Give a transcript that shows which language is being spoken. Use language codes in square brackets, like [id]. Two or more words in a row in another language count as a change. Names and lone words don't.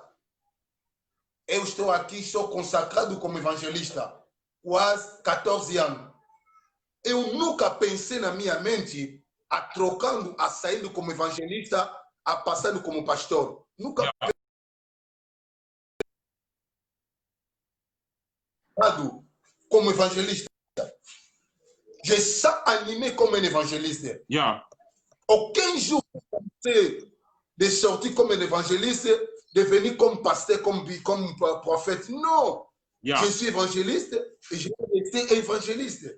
[pt] Eu estou aqui, sou consagrado como evangelista, quase 14 anos. Eu nunca pensei na minha mente a saindo como evangelista, a passando como pastor. Nunca Yeah. pensado como evangelista. [fr] Je suis animé comme un évangéliste. Yeah. Aucun jour de sortir comme un évangéliste, de venir comme pasteur, comme prophète. Non. Yeah. Je suis évangéliste et je vais rester évangéliste.